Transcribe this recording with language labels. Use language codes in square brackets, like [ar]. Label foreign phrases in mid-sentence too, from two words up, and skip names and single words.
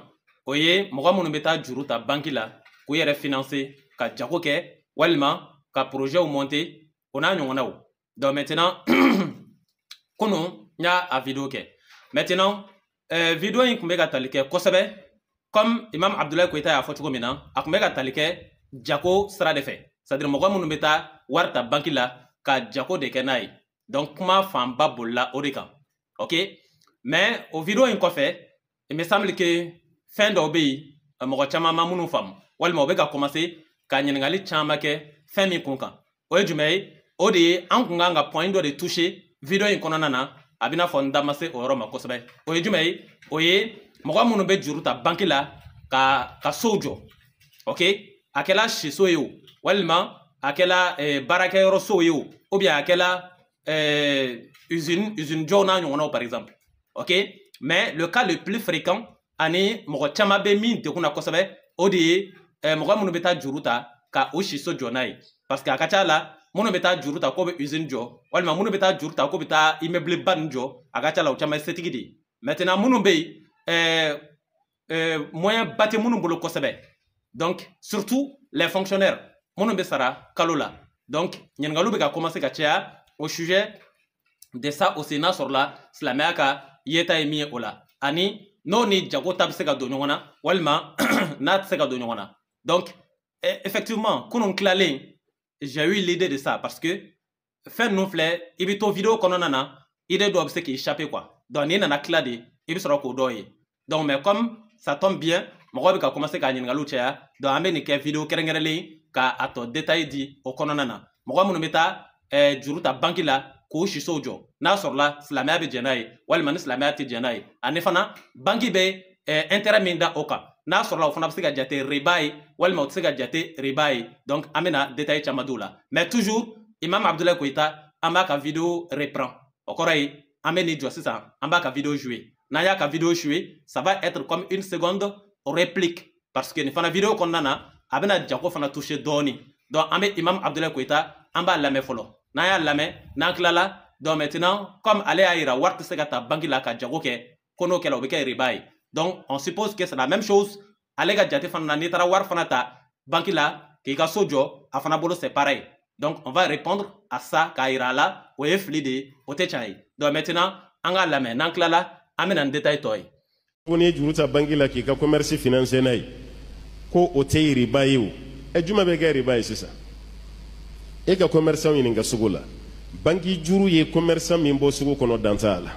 [bm] O ye mɔgɔ minnu bɛ taa juru ta banki la k'u yɛrɛ financer ka jago kɛ walima ka projet monter o n'a ɲɔgɔnnaw. [fr] Donc maintenant [bm] kunu n y'a a vidéo kɛ. Maintenant vidéo in tun bɛ ka tali kɛ kosɛbɛ comme Imam Abdoulaye Koyita y'a fɔ cogo min na, a tun bɛ ka tali kɛ jago sira de fɛ. [fr] C'est-à-dire [bm] mɔgɔ minnu bɛ taa wari ta banki la ka jago de kɛ n'a ye. Donc kuma fanba bolila o de kan. [fr] Ok, mais [bm] o vidéo in kɔfɛ [fr] il me semble que [bm] fɛn dɔw bɛ yen mɔgɔ caman ma minnu faamu walima o bɛ ka commencer ka ɲininkali caman kɛ fɛn min kun kan. O ye jumɛn ye? O de ye an kun kan ka point dɔ de toucher vidéo in kɔnɔna na a bɛ n'a fɔ n da ma se o yɔrɔ ma kosɛbɛ. O ye jumɛn ye? O ye mɔgɔ minnu bɛ juru ta banki la ka sow jɔ. Ok, a kɛla siso ye o walima a kɛla baarakɛyɔrɔ sow ye o [fr] ou bien [bm] a kɛla usine jɔw n'a ɲɔgɔnnaw [fr] par exemple. Ok, mais le cas le plus fréquent [bm] ani mɔgɔ caman bɛ min degunna kosɛbɛ o de ye mɔgɔ minnu bɛ taa juru ta ka o siso jɔ n'a ye. [fr] Parce que [bm] a ka ca la minnu bɛ taa juru ta k'o bɛ usine jɔ walima minnu bɛ taa juru ta k'o bɛ taa immeuble ba ninnu jɔ a ka ca la o caman ye setigi de ye. Maintenant minnu bɛ yen moyen ba tɛ minnu bolo kosɛbɛ. [fr] Donc surtout les fonctionnaires [bm] minnu bɛ sara kalo la. Donc ɲininkaliw bɛ ka commencer ka caya [fr] au sujet de ça aussi [bm] n'a sɔrɔ la silamɛya ka yeta ye min ye o la ani n'o ni jago ta bɛ se ka don ɲɔgɔn na walima n'a tɛ se ka don ɲɔgɔn na. [fr] Donc effectivement [bm] kunun tilalen [fr] j'ai eu l'idée de ça parce que [bm] fɛn ninnu filɛ i bɛ to vidéo kɔnɔna na idée dɔ bɛ se k'i échapper quoi. Donc n'i nana tila de i bɛ sɔrɔ k'o dɔ ye. [fr] Donc mais comme ça tombe bien [bm] mɔgɔw bɛ ka commencer ka ɲininkaliw caya donc an bɛ nin kɛ vidéo kɛrɛnkɛrɛnlen ka a tɔ détail di o kɔnɔna na. Mɔgɔ minnu bɛ taa juru ta banki la k'o sisow jɔ n'a sɔrɔla silamɛya bɛ jɛn n'a ye walima ni silamɛya tɛ jɛn n'a ye ani fana banki bɛ intérêt min da o kan n'a sɔrɔla o fana bɛ se ka jate riba ye walima o tɛ se ka jate riba ye. Donc an bɛna détail caman d'o la [fr] mais toujours [bm] Imam Abdoulaye Koyita an b'a ka vidéo reprend o kɔrɔ ye an bɛ nin jɔ sisan an b'a ka vidéo jouer. N'an y'a ka vidéo jouer [fr] ça va être comme une seconde réplique parce que [bm] nin fana vidéo kɔnɔna na a bɛna jago fana toucher dɔɔni. Donc an bɛ Imam Abdoulaye Koyita an b'a lamɛn fɔlɔ n'an y'a lamɛn n'an tilala [fr] donc maintenant comme [bm] ale y'a yira wari tɛ se ka ta banki la ka jago kɛ ko n'o kɛla o bɛ kɛ riba ye. [fr] Donc on suppose que c'est la même chose [bm] ale ka jate fana na n'i taara wari fana ta banki la k'i ka so jɔ a fana bolo [fr] c'est pareil. Donc on va répondre à ça [bm] k'a yira a la o ye fili de ye o tɛ tiɲɛ ye. [fr] Donc maintenant [bm] an k'a lamɛn n'an tilala an bɛna nin détail tɔ ye. Ko n'i ye juru ta banki la k'i ka commerce financer n'a ye ko o tɛ riba ye o juma bɛ kɛ riba ye sisan e ka commerçant ɲininka sugu la banki juru ye commerçant min bɔ sugu kɔnɔ dan t'a la